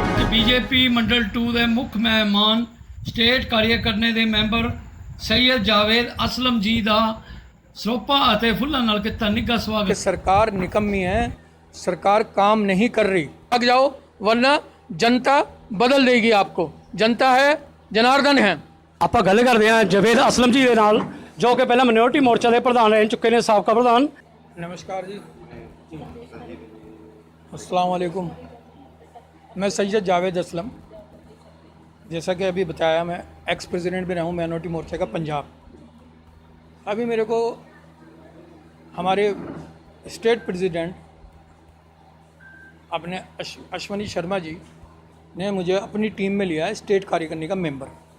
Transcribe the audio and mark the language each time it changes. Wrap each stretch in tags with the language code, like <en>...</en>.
<hi>BJP मंडल 2 के मुख्य मेहमान स्टेट कार्यकारिणी के मैंबर सैयद जावेद असलम जी का</hi> <pa>ਸਰੋਪਾ ਅਤੇ ਫੁੱਲਾਂ ਨਾਲ ਕੀਤਾ ਨਿੱਘਾ</pa> <hi>स्वागत। सरकार निकम्मी है, सरकार काम नहीं कर रही। भाग जाओ वरना जनता बदल देगी आपको। जनता है, जनार्दन है।</hi> <pa>ਆਪਾਂ ਗੱਲ ਕਰਦੇ ਹਾਂ ਜਵੇਦ ਅਸਲਮ ਜੀ ਦੇ ਨਾਲ ਜੋ ਕਿ ਪਹਿਲਾਂ ਮਿਨੋਰਟੀ ਮੋਰਚਾ ਦੇ ਪ੍ਰਧਾਨ ਰਹਿ ਚੁੱਕੇ ਨੇ, ਸਾਬਕਾ ਪ੍ਰਧਾਨ।</pa> <hi>नमस्कार जी, अस्सलाम वालेकुम। मैं सैयद जावेद असलम, जैसा कि अभी बताया, मैं एक्स प्रेसिडेंट भी रहा हूँ मिनोरिटी मोर्चा का पंजाब। अभी मेरे को हमारे स्टेट प्रेसिडेंट अपने अश्वनी शर्मा जी ने मुझे अपनी टीम में लिया है स्टेट कार्यकारिणी का मेंबर।</hi>